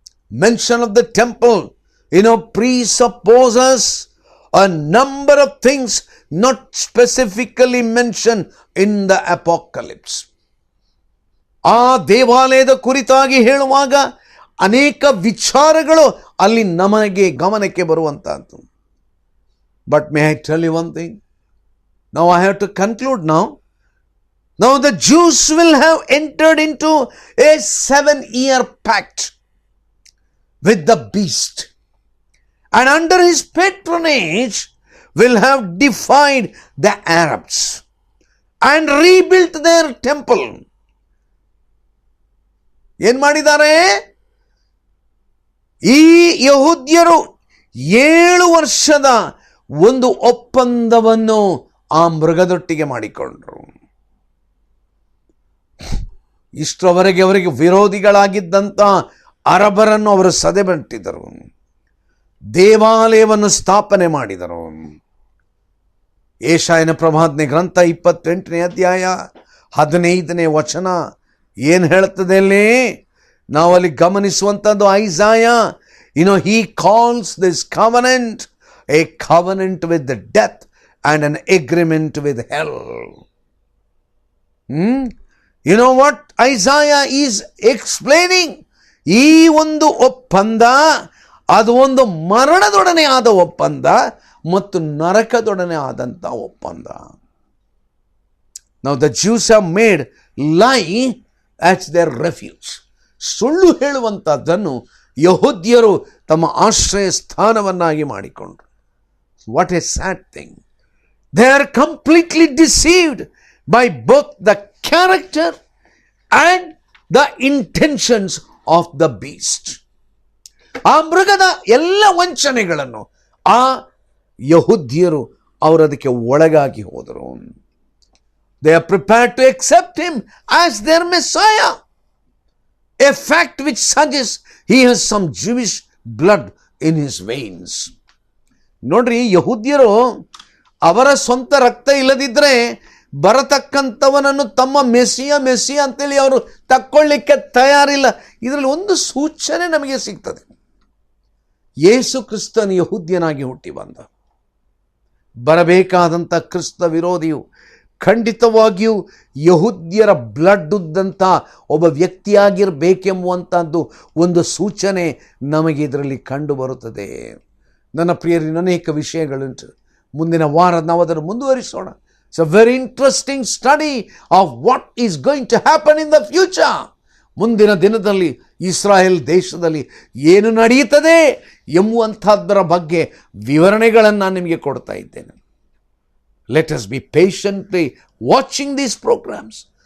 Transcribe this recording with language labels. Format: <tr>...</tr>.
<en>Mention of the temple presupposes a number of things not specifically mentioned in the Apocalypse.</en> <kn>ಆ ದೇವಾಲಯದ ಕುರಿತಾಗಿ ಹೇಳುವಾಗ ಅನೇಕ ವಿಚಾರಗಳು ಅಲ್ಲಿ ನಮಗೆ ಗಮನಕ್ಕೆ ಬರುವಂತಹದ್ದು.</kn> <en>But may I tell you one thing? Now I have to conclude now. Now the Jews will have entered into a 7-year pact with the beast, and under his patronage will have defied the Arabs and rebuilt their temple.</en> <kn>ಏನು ಮಾಡಿದ್ದಾರೆ? ಈ ಯಹೂದ್ಯರು 7 ವರ್ಷದ ಒಂದು ಒಪ್ಪಂದವನ್ನು ಆ ಮೃಗದೊಟ್ಟಿಗೆ ಮಾಡಿಕೊಂಡ್ರು. ಇಷ್ಟರವರೆಗೆ ಅವರಿಗೆ ವಿರೋಧಿಗಳಾಗಿದ್ದಂಥ ಅರಬರನ್ನು ಅವರು ಸದೆಬಟ್ಟಿದರು, ದೇವಾಲಯವನ್ನು ಸ್ಥಾಪನೆ ಮಾಡಿದರು. ಯೆಶಾಯನ ಪ್ರವಾದನೆ ಗ್ರಂಥ 28ನೇ ಅಧ್ಯಾಯ 15ನೇ ವಚನ ಏನು ಹೇಳುತ್ತದೆ ಅಲ್ಲಿ? ನಾವಲ್ಲಿ ಗಮನಿಸುವಂಥದ್ದು</kn> <en>Isaiah, he calls this covenant a covenant with the death and an agreement with hell. You know what Isaiah is explaining?</en> <kn>ಈ ಒಂದು ಒಪ್ಪಂದ ಅದು ಒಂದು ಮರಣದೊಡನೆ ಆದ ಒಪ್ಪಂದ ಮತ್ತು ನರಕದೊಡನೆ ಆದಂಥ ಒಪ್ಪಂದ.</kn> <en>Now the Jews have made lie as their refuge.</en> <kn>ಸುಳ್ಳು ಹೇಳುವಂಥದ್ದನ್ನು ಯಹೂದ್ಯರು ತಮ್ಮ ಆಶ್ರಯ ಸ್ಥಾನವನ್ನಾಗಿ ಮಾಡಿಕೊಂಡ್ರು.</kn> <en>What a sad thing. They are completely deceived by both the character and the intentions of the beast.</en> <kn>ಆ ಮೃಗದ ಎಲ್ಲ ವಂಚನೆಗಳನ್ನು ಆ ಯಹೂದ್ಯರು ಅವರದಕ್ಕೆ ಒಳಗಾಗಿ ಹೋದರು.</kn> <en>They are prepared to accept him as their Messiah, a fact which suggests he has some Jewish blood in his veins.</en> <kn>ನೋಡ್ರಿ, ಯಹೂದ್ಯರು ಅವರ ಸ್ವಂತ ರಕ್ತ ಇಲ್ಲದಿದ್ದರೆ ಬರತಕ್ಕಂಥವನನ್ನು ತಮ್ಮ ಮೆಸ್ಸಿಯ ಅಂತೇಳಿ ಅವರು ತಕ್ಕೊಳ್ಳಿಕ್ಕೆ ತಯಾರಿಲ್ಲ. ಇದರಲ್ಲಿ ಒಂದು ಸೂಚನೆ ನಮಗೆ ಸಿಗ್ತದೆ. ಯೇಸು ಕ್ರಿಸ್ತನು ಯಹೂದ್ಯನಾಗಿ ಹುಟ್ಟಿ ಬಂದ. ಬರಬೇಕಾದಂಥ ಕ್ರಿಸ್ತ ವಿರೋಧಿಯು ಖಂಡಿತವಾಗಿಯೂ ಯಹೂದ್ಯರ ಬ್ಲಡ್ ಉದ್ದಂಥ ಒಬ್ಬ ವ್ಯಕ್ತಿಯಾಗಿರಬೇಕೆಂಬುವಂಥದ್ದು ಒಂದು ಸೂಚನೆ ನಮಗೆ ಇದರಲ್ಲಿ ಕಂಡು ಬರುತ್ತದೆ. ನನ್ನ ಪ್ರಿಯರಿನ ಅನೇಕ ವಿಷಯಗಳುಂಟು. ಮುಂದಿನ ವಾರ ನಾವು ಅದನ್ನು ಮುಂದುವರಿಸೋಣ.</kn> <en>It's a very interesting study of what is going to happen in the future.</en> <kn>ಮುಂದಿನ ದಿನದಲ್ಲಿ ಇಸ್ರಾಯೇಲ್ ದೇಶದಲ್ಲಿ ಏನು ನಡೆಯುತ್ತದೆ ಎಂಬುವಂಥದ್ದರ ಬಗ್ಗೆ ವಿವರಣೆಗಳನ್ನು ನಾನು ನಿಮಗೆ ಕೊಡ್ತಾ ಇದ್ದೇನೆ.</kn> <en>Let us be patiently watching these programs.</en>